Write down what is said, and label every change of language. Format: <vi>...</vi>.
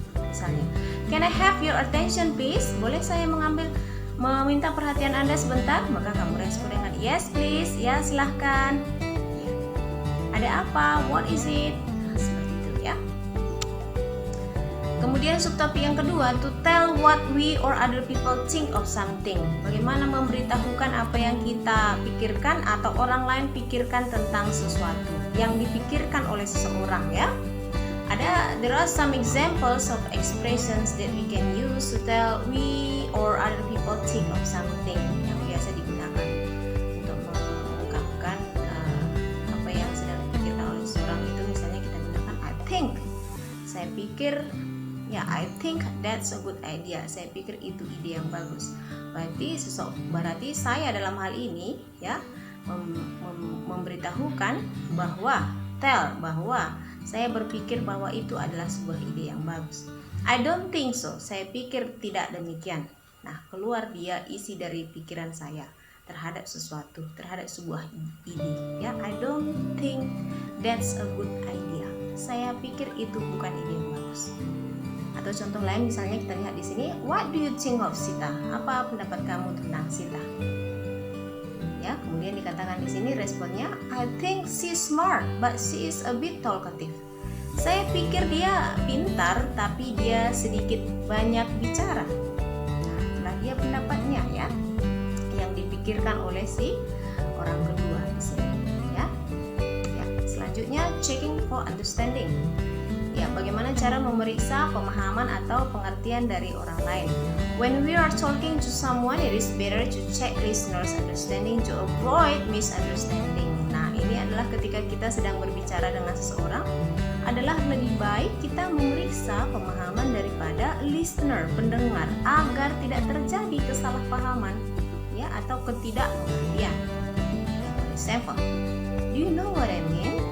<id>Misalnya,</id> <en>can I have your attention please?</en> <id>Boleh saya meminta perhatian Anda sebentar? Maka kamu respon dengan</id> <en>yes please,</en> <id>ya silahkan. Ada apa?</id> <en>What is it?</en> <id>Nah, seperti itu ya. Kemudian subtopik yang kedua,</id> <en>to tell what we or other people think of something.</en> <id>Bagaimana memberitahukan apa yang kita pikirkan atau orang lain pikirkan tentang sesuatu yang dipikirkan oleh seseorang ya.</id> <en>There are some examples of expressions that we can use to tell we or other people think of something</en> <id>yang biasa digunakan untuk mengungkapkan apa yang sedang dipikirkan oleh seseorang. Itu misalnya kita gunakan</id> <en>I think.</en> <id>Saya pikir, ya</id> <en>I think that's a good idea.</en> <id>Saya pikir itu ide yang bagus. Berarti saya dalam hal ini ya memberitahukan bahwa saya berpikir bahwa itu adalah sebuah ide yang bagus.</id> <en>I don't think so.</en> <id>Saya pikir tidak demikian. Nah, keluar dia isi dari pikiran saya terhadap sesuatu, terhadap sebuah ide.</id> <en>Ya, I don't think that's a good idea.</en> <id>Saya pikir itu bukan ide yang bagus. Atau contoh lain misalnya kita lihat di sini,</id> <en>what do you think of Sita?</en> <id>Apa pendapat kamu tentang Sita? Ya, kemudian dikatakan di sini responnya,</id> <en>I think she's smart, but she is a bit talkative.</en> <id>Saya pikir dia pintar, tapi dia sedikit banyak bicara. Nah, itulah dia pendapatnya ya, yang dipikirkan oleh si orang kedua di sini. Ya, selanjutnya</id> <en>checking for understanding.</en> <id>Ya, bagaimana cara memeriksa pemahaman atau pengertian dari orang lain.</id> <en>When we are talking to someone, it is better to check listeners' understanding to avoid misunderstanding.</en> <id>Nah, ini adalah ketika kita sedang berbicara dengan seseorang, adalah lebih baik kita memeriksa pemahaman daripada listener, pendengar, agar tidak terjadi kesalahpahaman ya atau ketidakmengertian.</id> <en>For example, do you know what I mean?</en>